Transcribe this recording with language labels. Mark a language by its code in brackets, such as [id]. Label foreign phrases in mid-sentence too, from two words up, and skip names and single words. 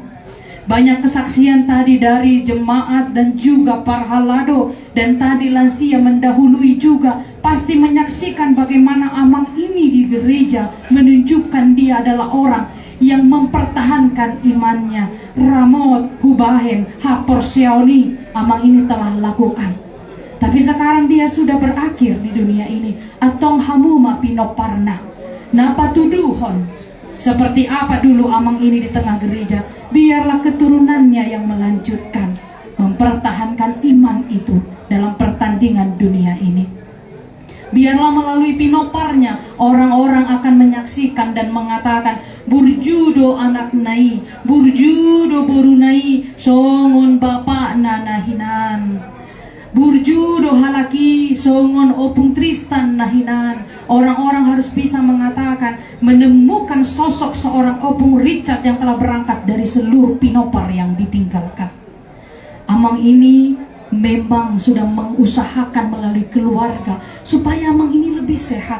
[id] Banyak kesaksian tadi dari jemaat dan juga para halado, dan tadi lansia mendahului juga, pasti menyaksikan bagaimana amang ini di gereja menunjukkan dia adalah orang yang mempertahankan imannya. Ramot, Hubahen, Hapor Siaoni, amang ini telah lakukan. Tapi sekarang dia sudah berakhir di dunia ini. [bbc] Atong hamuma pinoparna, napa tuduhon. [id] Seperti apa dulu amang ini di tengah gereja, biarlah keturunannya yang melanjutkan, mempertahankan iman itu dalam pertandingan dunia ini. Biarlah melalui pinoparnya orang-orang akan menyaksikan dan mengatakan, [bbc] burjudo anak nai, burjudo boru nai, songon bapak nanahinan, burjudo halaki, songon Opung Tristan nahinan. [id] Orang-orang harus bisa mengatakan, menemukan sosok seorang Opung Richard yang telah berangkat dari seluruh pinopar yang ditinggalkan. Amang ini memang sudah mengusahakan melalui keluarga supaya amang ini lebih sehat.